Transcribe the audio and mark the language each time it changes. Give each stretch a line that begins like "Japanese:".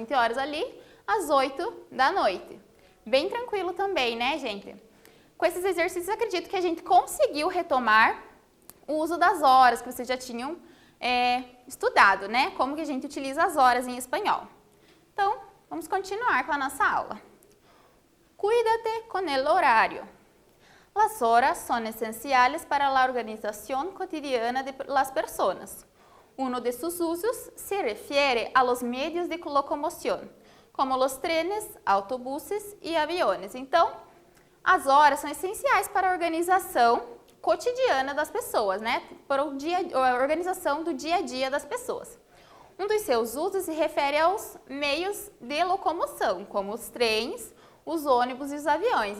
Portuguese: 20 horas ali, às 8 da noite. Bem tranquilo também, né, gente? Com esses exercícios, acredito que a gente conseguiu retomar o uso das horas que vocês já tinham estudado, né? Como que a gente utiliza as horas em espanhol. Então, vamos continuar com a nossa aula.
Spanish: Cuídate con el horario. Las horas son esenciales para la organización cotidiana de las personas. Uno de sus usos se refiere a los medios de locomoción, como los trenes, autobuses
Portuguese: e aviões. Então, as horas são essenciais para a organização cotidiana das pessoas, né? Para a organização do dia a dia das pessoas. Um dos seus usos se refere aos meios de locomoção, como os trens, os ônibus e os aviões.